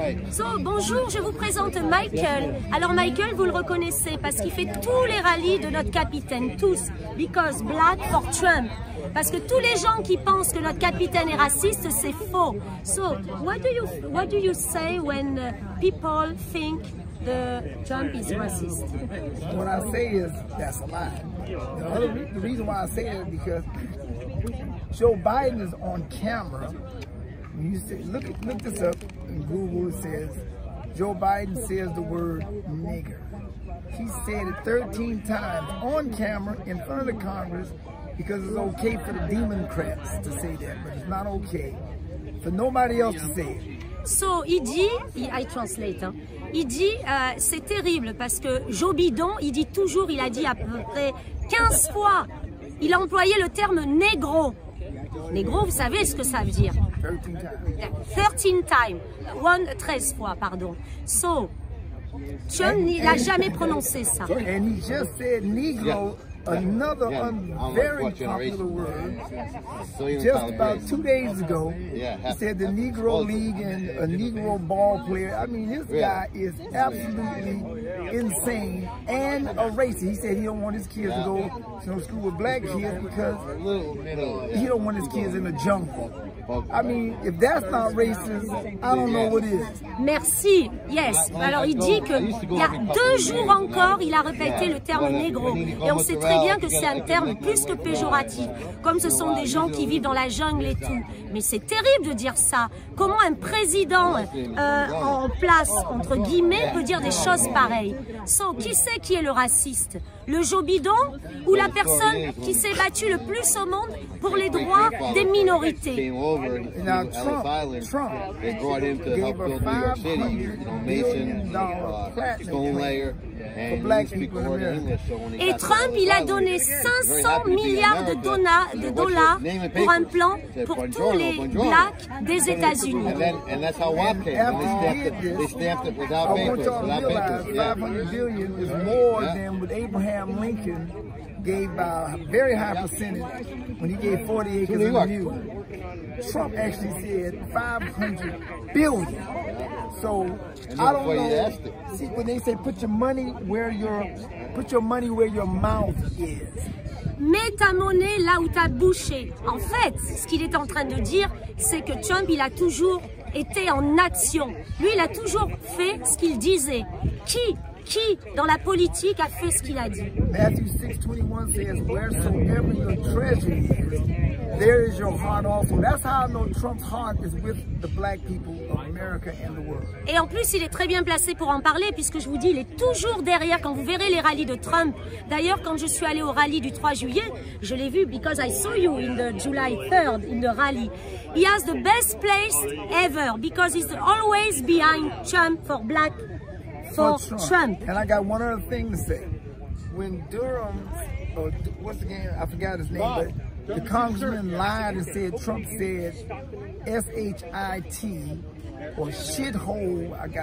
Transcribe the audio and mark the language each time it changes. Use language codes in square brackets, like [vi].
[fr] So, bonjour, je vous présente Michael. Alors Michael, vous le reconnaissez parce qu'il fait tous les rallyes de notre capitaine, tous. [en] Because black for Trump. [fr] Parce que tous les gens qui pensent que notre capitaine est raciste, c'est faux. [en] So, what do you say when people think the Trump is racist? What I say is that's a lie. The reason why I say it is because Joe Biden is on camera. You say, look this up in Google. It says Joe Biden says the word nigger. He said it 13 times on camera in front of the Congress because it's okay for the Democrats to say that, but it's not okay for nobody else to say it. [fr] So, il dit, [en] I translate, [fr] hein, il dit, c'est terrible parce que Joe Biden, il dit toujours, il a dit à peu près 15 fois, il a employé le terme négro. Négro, vous savez ce que ça veut dire? [en] 13 times. [fr] 13 fois, pardon. So, Trump n'a jamais prononcé ça. [en] And he just said Negro, another very popular word. Just about 2 days ago, he said the Negro League and a Negro ball player. I mean, this guy is absolutely insane and a racist. He said he don't want his kids to go to school with black kids because he don't want his kids in the jungle. I mean, if that's not racist, I don't know what is. [fr] Merci, yes. Alors il dit que il y a 2 jours encore, il a répété le terme négro. Et on sait très bien que c'est un terme plus que péjoratif. Comme ce sont des gens qui vivent dans la jungle et tout. Mais c'est terrible de dire ça. Comment un président en place, entre guillemets, peut dire des choses pareilles? So, qui c'est qui est le raciste? Le Joe Biden ou la personne qui s'est battue le plus au monde pour les droits des minorités? [en] Now, Trump gave a $500 billion platinum for black people in America. [fr] Et Trump, il a donné 500 milliards de dollars pour un plan pour tous les blacks des États-Unis. [en] And after he did this, I want y'all to realize $500 billion is more than what Abraham Lincoln gave by a very high percentage when he gave 40 acres in the New. Trump actually said $500 billion. So I don't know. See, when they say put your money where your mouth is. [fr] Mets ta monnaie là où ta bouche est. En fait, ce qu'il est en train de dire, c'est que Trump, il a toujours été en action. Lui, il a toujours fait ce qu'il disait. Qui, dans la politique, a fait ce qu'il a dit? [en] Matthew 6:21 says, wheresoever your treasure is, there is your heart also. That's how I know Trump's heart is with the black people of America and the world. [fr] Et en plus, il est très bien placé pour en parler, puisque je vous dis, il est toujours derrière. Quand vous verrez les rallyes de Trump, d'ailleurs, quand je suis allée au rallye du 3 juillet, je l'ai vu, [en] because I saw you in the July 3rd, in the rally. He has the best place ever, because he's always behind Trump for black. For Trump. And I got one other thing to say. When Durham, or what's the game? I forgot his name, but the congressman lied and said Trump said S-H-I-T or shithole.